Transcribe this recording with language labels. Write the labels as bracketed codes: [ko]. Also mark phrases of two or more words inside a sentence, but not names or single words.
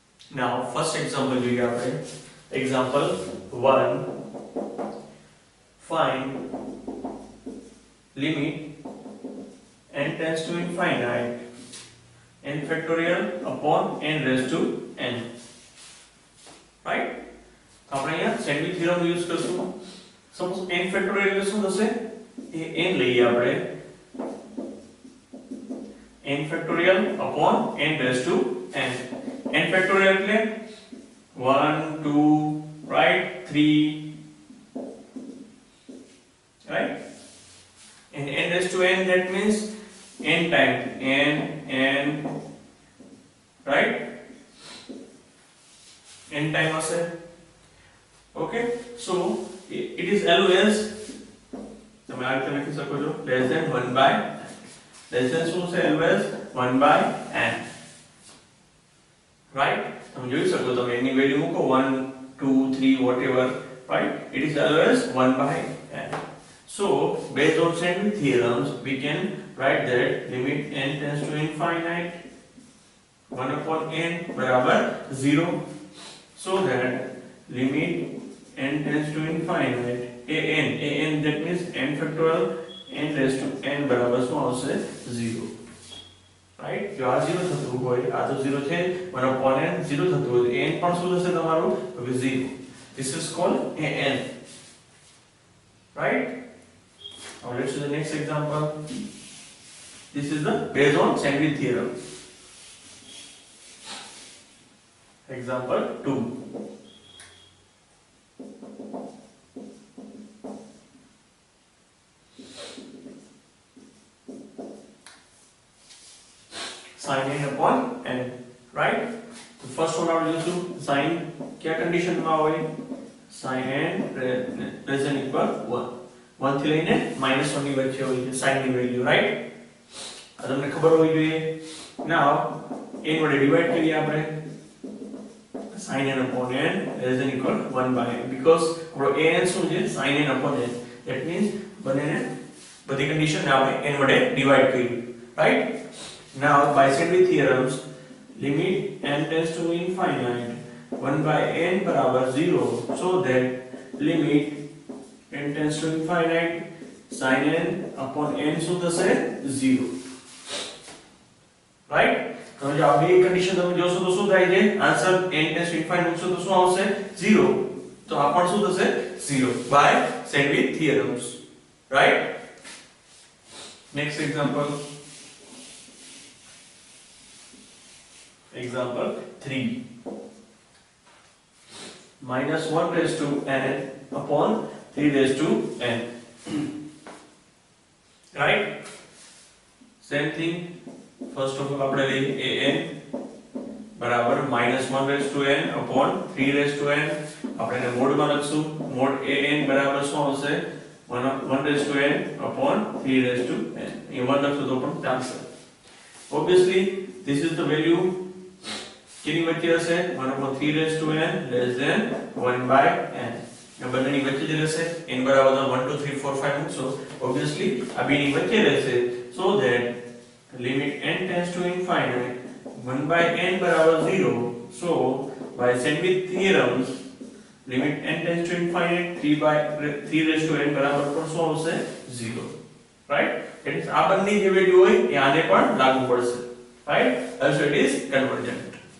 [en] Now first example [gu] જોઈએ આપણે. [en] Example 1. Find limit n tends to infinite n factorial upon n raised to n. Right? [gu] આપણે અહીંયા [en] sandwich theorem use [gu] કરશું. સપોઝ n ફેક્ટોરિયલ એટલે શું થશે? એ n લઈએ આપણે [en] n factorial upon n raised to n. n factorial એટલે 1 2 right 3 right, and n raised to n, that means n times n right, n time હશે. Okay, so it is always [gu] તમે આ રીતે લખી શકો છો [en] less than 1 by less than [gu] શું છે? [en] always 1 by n, right? [gu] તમે જોઈ શકો તમે એની વેલ્યુ મૂકો [en] 1 2 3 whatever, right? it is always 1 by n. So based on Sandwich theorems we can write that limit n tends to infinite 1 upon n बराबर 0, so that limit n tends to infinite an that means n factorial n raised to n बराबर [gu] શું આવશે? 0, right? જો આ 0 થતું હોય, આ તો 0 છે, [en] 1 upon n [gu] 0 થતું હોય, n પણ શું થશે તમારું? તો 0. [en] This is called an, right? Now let's do the next example. This is the based on Sandwich theorem. Example 2. Sin n upon n, right? The first one out use to sin [hi] क्या condition में होए? [en] Sin n less than equal 1. [gu] 1 થી લઈને -1 ની વચ્ચે હોય છે sin ની વેલ્યુ, રાઈટ? આ તમને ખબર હોવી જોઈએ. નાઉ n વડે ડિવાઇડ કરીએ આપણે [en] sin n upon n less than equal 1 by n, because [gu] આપણો an શું છે? [en] sin n upon n, that means [gu] બંનેને બધી કન્ડિશન ને આપણે n વડે ડિવાઇડ કરી, રાઈટ? [en] Now by Sandwich theorems limit n tends to infinite 1 by n बराबर 0, so that limit n tends to infinite sin n upon n [gu] શું થશે? [en] 0, right? [gu] તો જો આ બે કન્ડિશન તમે જોશો તો શું થાય છે? આન્સર [en] n tends to infinite [gu] મૂકશો તો શું આવશે? 0. તો આ પણ શું થશે? [en] 0 by Sandwich theorems, right? Next example. Example 3. Minus 1 raised to n upon 3 raised to n. Right? Same thing. First of all, [gu] આપણે લઈએ an બરાબર [en] -1 raised to n upon 3 raised to n. [gu] આપણે એને મોડમાં લખશું. મોડ an બરાબર શું આવશે? [en] 1 raised to n upon 3 raised to n. [gu] એ 1 લખશું તો પણ ચાલશે. [en] Obviously, this is the value [gu] કેની વચ્ચે હશે? [en] 1 upon 3 raised to n less than 1 by n. [gu] આ બંનેની વચ્ચે જ રહેશે. n બરાબર 1 2 3 4 5 મૂકશો, obviously આ બેની વચ્ચે રહેશે, [en] so that limit n tends to infinite 1 by n બરાબર 0, so by Sandwich theorems limit n tends to infinite 3 raised to n [gu] બરાબર પણ શું આવશે? [en] 0, right? It is [gu] આ બંને જે વેલ્યુ હોય એ આને પણ લાગુ પડશે, [en] right? Also it is convergent.